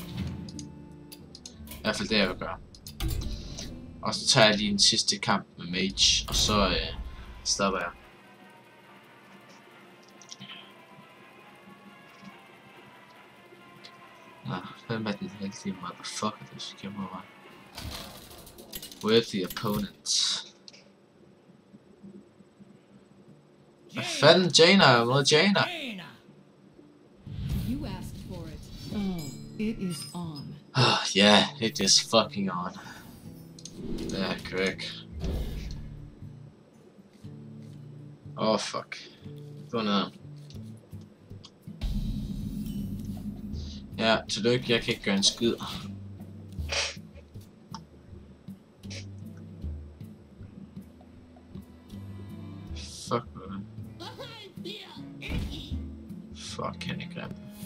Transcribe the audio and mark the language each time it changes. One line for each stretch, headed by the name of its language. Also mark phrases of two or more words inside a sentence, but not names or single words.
Danish: I hvert fald det jeg vil gøre. Og så tager jeg lige en sidste kamp med Mage, og så stopper jeg. Nå, hvem er den heldige motherfucker, der skal kæmpe mig?
English: With the opponent.
Danish: Hvad fanden, Jaina mod Jaina?
English: You asked for it. Oh, it is on. Yeah, it is fucking on. Yeah, correct. Oh fuck.
Danish: Gå ned. Ja, tillykke, jeg kan ikke gøre en skid.
English: Fuck, man.
Danish: Fuck, han er grim.